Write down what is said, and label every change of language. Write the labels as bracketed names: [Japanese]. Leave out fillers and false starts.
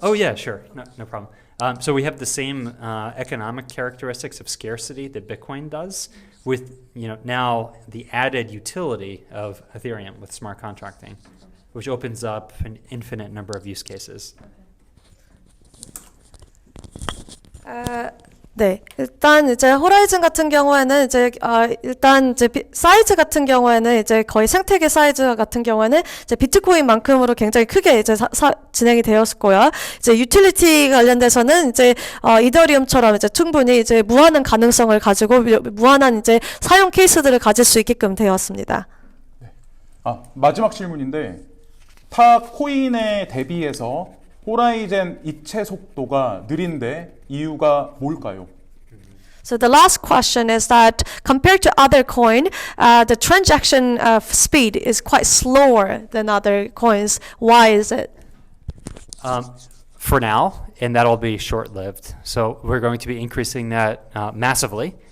[English] Oh yeah, sure, no problem. So we have the same economic characteristics of scarcity that Bitcoin does, with now the added utility of Ethereum with smart contracting, which opens up an infinite number of use cases. [Korean] 네, 일단 이제 호라이즌 같은 경우에는 일단 사이즈 같은 경우에는 이제 거의 생태계 사이즈 같은 경우에는 이제 비트코인만큼으로 굉장히 크게 이제 진행이 되었고요. 이제 유틸리티 관련돼서는 이제 이더리움처럼 이제 충분히 이제 무한한 가능성을 가지고 무한한 이제 사용 케이스들을 가질 수 있게끔 되었습니다. 마지막 질문인데 타 코인에 대비해서 호라이젠 이체 속도가 느린데 이유가 뭘까요? [English] So the last question is that compared to other coin, the transaction speed is quite slower than other coins. Why is it? For now, and that'll be short-lived. So we're going to be increasing that massively.